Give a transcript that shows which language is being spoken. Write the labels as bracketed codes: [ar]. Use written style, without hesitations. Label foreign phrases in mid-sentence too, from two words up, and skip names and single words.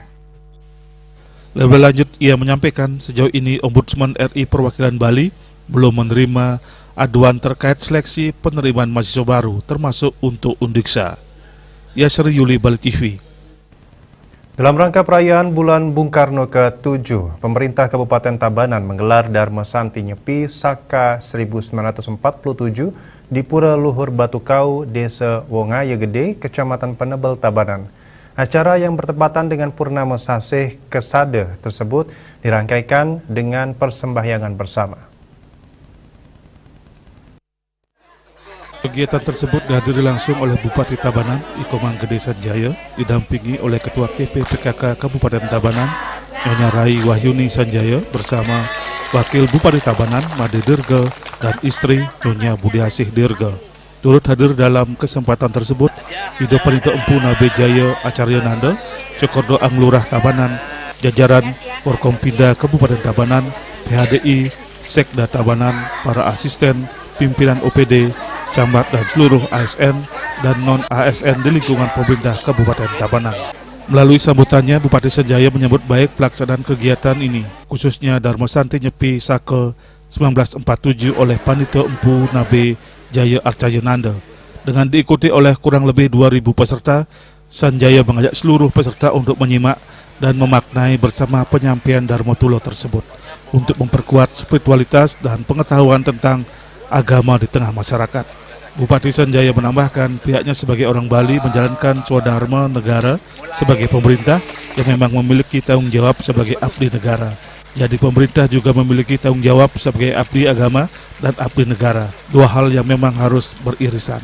[id] Lebih lanjut, ia menyampaikan sejauh ini Ombudsman RI Perwakilan Bali belum menerima aduan terkait seleksi penerimaan mahasiswa baru, termasuk untuk Undiksa. Yasri Yuli, Bali TV. Dalam rangka perayaan Bulan Bung Karno ke-7, pemerintah Kabupaten Tabanan menggelar Dharma Santi Nyepi Saka 1947 di Pura Luhur Batu Kau, Desa Wongaya Gede, Kecamatan Penebel, Tabanan. Acara yang bertepatan dengan Purnama Sasih Kesade tersebut dirangkaikan dengan persembahyangan bersama. Kegiatan tersebut dihadiri langsung oleh Bupati Tabanan, Iko Manggede Sanjaya, didampingi oleh Ketua TP PKK Kabupaten Tabanan, Nyonya Rai Wahyuni Sanjaya, bersama Wakil Bupati Tabanan, Made Dirga, dan istri Nyonya Budiasih Dirga. Turut hadir dalam kesempatan tersebut Hidup Panito Empu Nabe Jaya Acarya Nanda, Cokordo Anglurah Tabanan, jajaran Forkompinda Kabupaten Tabanan, PHDI, Sekda Tabanan, para asisten, pimpinan OPD, camat dan seluruh ASN dan non-ASN di lingkungan pemerintah Kabupaten Tabanan. Melalui sambutannya, Bupati Sanjaya menyambut baik pelaksanaan kegiatan ini, khususnya Dharma Santi Nyepi Saka 1947 oleh Panito Empu Nabe Jaya Arcayananda. Dengan diikuti oleh kurang lebih 2.000 peserta, Sanjaya mengajak seluruh peserta untuk menyimak dan memaknai bersama penyampaian Dharma Tulo tersebut untuk memperkuat spiritualitas dan pengetahuan tentang agama di tengah masyarakat. Bupati Sanjaya menambahkan pihaknya sebagai orang Bali menjalankan swadharma negara sebagai pemerintah yang memang memiliki tanggung jawab sebagai abdi negara, Jadi pemerintah juga memiliki tanggung jawab sebagai abdi agama dan abdi negara, dua hal yang memang harus beririsan.